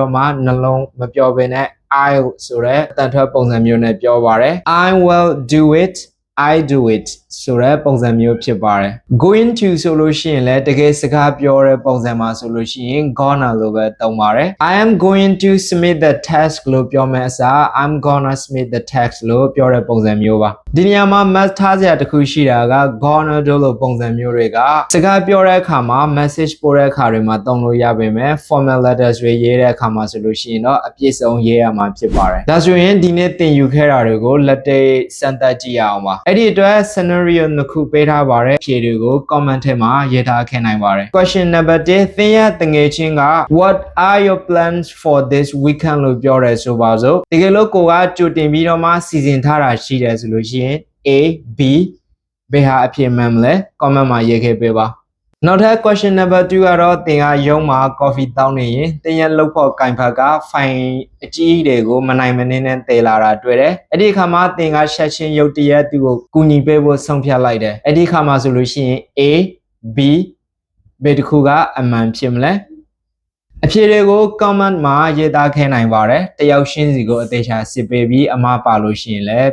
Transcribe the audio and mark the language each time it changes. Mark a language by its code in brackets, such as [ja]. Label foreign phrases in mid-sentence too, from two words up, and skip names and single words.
[my] တော့မှနှလုံးမပြောဘဲနဲ့ I'll ဆိုတဲ့အတန်ထွက်ပုံစံမျိုးနဲ့ပြောပါတယ် [en] I will do it I do it [my] ဆိုတဲ့ပုံစံမျိုးဖြစ်ပါတယ် [en] going to [my] ဆိုလို့ရှိရင်လည်းတကယ်စကားပြောတဲ့ပုံစံမှာဆိုလို့ရှိရင် gonna လို့ပဲသုံးပါတယ် [en] I am going to submit the task [my] လို့ပြောမယ်အစား [en] I'm gonna submit the task [my] လို့ပြောတဲ့ပုံစံမျိုးပါဒီနေရာမှာ must ထားစရာတစ်ခုရှိတာက gonna တို့လိုပုံစံမျိုးတွေကစကားပြောတဲ့အခါမှာ message ပို့တဲ့အခါတွေမှာသုံးလို့ရပေမဲ့ [en] formal letters [my] တွေရေးတဲ့အခါမှာဆိုလို့ရှိရင်တော့အပြည့်စုံရေးရမှာဖြစ်ပါတယ် ဒါဆိုရင်ဒီနေ့သင်ယူခဲ့တာတွေကိုလက်တွေ့စမ်းသပ်ကြည့်ရအောင်ပါအဲ့ဒီအတွက် scenario နှစ်ခုပေးထားပါတယ်ဖြေတွေကို comment ထဲမှာရေးထားခဲ့နိုင်ပါတယ် [en] question number 1 [my] သ င်ရဲ့တငယ်ချင်းက [en] what are your plans for this weekend [my] လို့ပြောရဲဆိုပါစို့တကယ်လို့ကိုကကြိုတင်ပြီးတော့မှစီစဉ်ထား တာရှိတယ်ဆိုလို့ရှိရင် A B ဘယ်ဟာအဖြစ်မှန်မလဲ comment မှာရေးခဲ့ပေးပါနောက်ထပ် question number 2 ကတော့သင်ကရုံးမှာ coffee တောင်းနေရင်သင်ရဲ့လုပ်ဖို့ကင်ဖတ်က file အကြီးတွေကိုမနိုင်မနှင်းနဲ့တည်လာတာတွေ့တယ်အဲ့ဒီအခါမှာသင်ကချက်ချင်းရုတ်တရက်သူ့ကိုကူညီပေးဖို့ဆုံးဖြတ်လိုက်တယ်အဲ့ဒီအခါမှာဆိုလို့ရှိရင် A B ဘယ်တစ်ခုကအမှန်ဖြစ်မလဲအဖြေတွေကို comment မှာရေးသားခဲ့နိုင်ပါတယ်တယောက်ရှင်းစီကိုအသေးချာစစ်ပေးပြီးအမှားပါလို့ရှိရင်လည်း